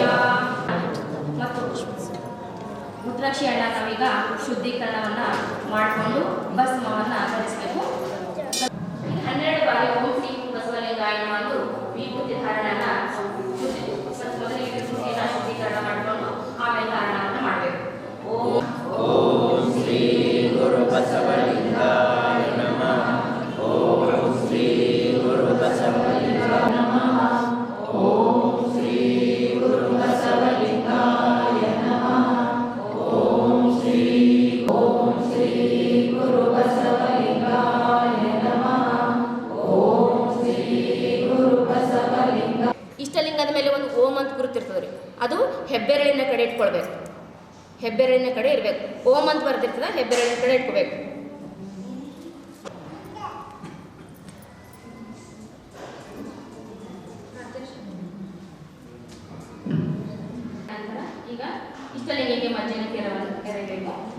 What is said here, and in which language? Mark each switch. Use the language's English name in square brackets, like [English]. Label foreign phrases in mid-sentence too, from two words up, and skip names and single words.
[Kannada] ಮತ್ತು ರುದ್ರಾಕ್ಷಿಯನ್ನ ನಾವೀಗ ಶುದ್ಧೀಕರಣವನ್ನ ಮಾಡಿಕೊಂಡು ಭಸ್ಮವನ್ನ ಧರಿಸಬೇಕು. 12 ಬಾರಿ [Sanskrit] ಓಂ ಶ್ರೀ ಬಸವಲಿಂಗಾಯ [Kannada] ಎಂದು ವಿಭೂತಿ ಧಾರಣನ ಮೊದಲಿಗೆ ವಿಭೂತಿಯನ್ನ ಶುದ್ಧೀಕರಣ ಮಾಡಿಕೊಂಡು ಆಮೇಲೆ ಧಾರಣವನ್ನು ಮಾಡಬೇಕು. [Sanskrit] ಓಂ ಶ್ರೀ ಗುರು ಬಸವಲಿಂಗಾಯ ನಮಃ. ಓಂ ಶ್ರೀ ಗುರು ಬಸವಲಿಂಗಾಯ ನಮಃ. ಓಂ ಶ್ರೀ ಗುರು ಬಸವಲಿಂಗಾಯ ನಮಃ. ಓಂ ಶ್ರೀ ಗುರು ಬಸವಲಿಂಗಾಯ ನಮಃ. ಓಂ ಶ್ರೀ ಗುರು ಬಸವಲಿಂಗ. [Kannada] ಇಷ್ಟಲಿಂಗದ ಮೇಲೆ ಒಂದು ಓಂ ಅಂತ ಗುರುತಿರ್ತದೆ ರೀ, ಅದು ಹೆಬ್ಬೆರಳಿನ ಕಡೆ ಇಟ್ಕೊಳ್ಬೇಕು. ಹೆಬ್ಬೆರಳಿನ ಕಡೆ ಇರಬೇಕು. ಓಂ ಅಂತ ಬರ್ತಿರ್ತದೆ, ಹೆಬ್ಬೆರಳಿನ ಕಡೆ ಇಟ್ಕೋಬೇಕು. ಈಗ ಇಷ್ಟಲಿಂಗಕ್ಕೆ ಮಜ್ಜಿನ ಕೆರೆಯಬೇಕು.